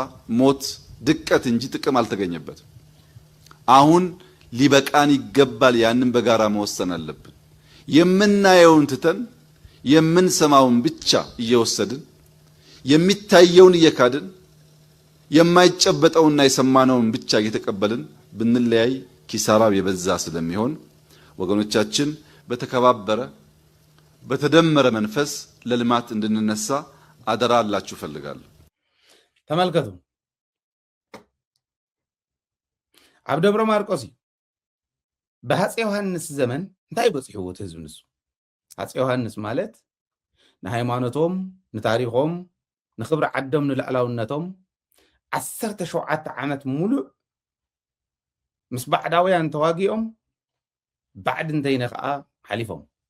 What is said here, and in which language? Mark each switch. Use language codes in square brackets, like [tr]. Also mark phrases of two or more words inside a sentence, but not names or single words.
[am] ሞት፣ ድቀት እንጂ ጥቅም አልተገኘበትም። አሁን ሊበቃን ይገባል። ያንን በጋራ መወሰን አለብን። የምናየውን ትተን የምንሰማውን ብቻ እየወሰድን የሚታየውን እየካድን የማይጨበጠውና የሰማነውን ብቻ እየተቀበልን ብንለያይ ኪሳራው የበዛ ስለሚሆን ወገኖቻችን በተከባበረ በተደመረ መንፈስ ለልማት እንድንነሳ አደራ አላችሁ ፈልጋለሁ። [ti] ተመልከቱ። ኣብ ደብረ ማርቆስ በሃፄ ዮሐንስ ዘመን እንታይ በጽሕዎ ህዝብ ንሱ ሃፄ ዮሐንስ ማለት ንሃይማኖቶም ንታሪኾም ንኽብሪ ዓዶም ንልዕላውነቶም 17 ዓመት ሙሉእ ምስ ባዕዳውያን ተዋጊኦም ባዕድ እንተይነ ከዓ ሓሊፎም